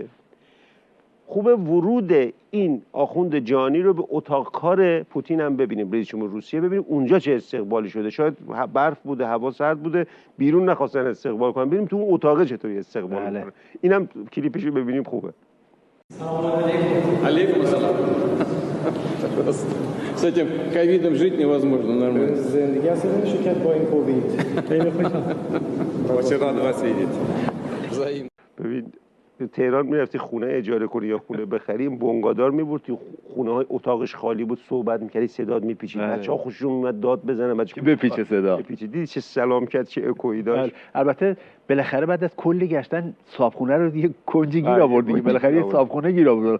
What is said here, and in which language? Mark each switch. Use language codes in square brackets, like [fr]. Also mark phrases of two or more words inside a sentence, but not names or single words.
[fa] خوبه ورود این آخوند جانی رو به اتاق کار پوتین هم ببینیم، رئیس جمهور روسیه ببینیم اونجا چه استقبالی شده. شاید برف بوده، هوا سرد بوده، بیرون نخواستن استقبال کنن، ببینیم تو اون اتاق چطوری استقبال می‌کنه. اینم کلیپش رو ببینیم خوبه. [ar] عليكم السلام. [ru] С этим ковидом жить невозможно нормально. [fa] زندگی اصلا نمیشه کرد با این کووید. خیلی خوشحال. [ru] Очень рад вас видеть. [fa] ببین تهران میرفتی خونه اجاره کنی یا خونه بخری، بنگادار میبردی خونه های اتاقش خالی بود، صحبت میکردی صدات میپیچید، بچه‌ها خوششون میومد داد بزنن، که بپیچه صدا، دیدی چه سلام کرد، چه اکویی داشت. البته بالاخره بعد از کلی گشتن صابخونه رو دیگه کنجی گیر آورد دیگه، بالاخره یه صابخونه گیر آورد،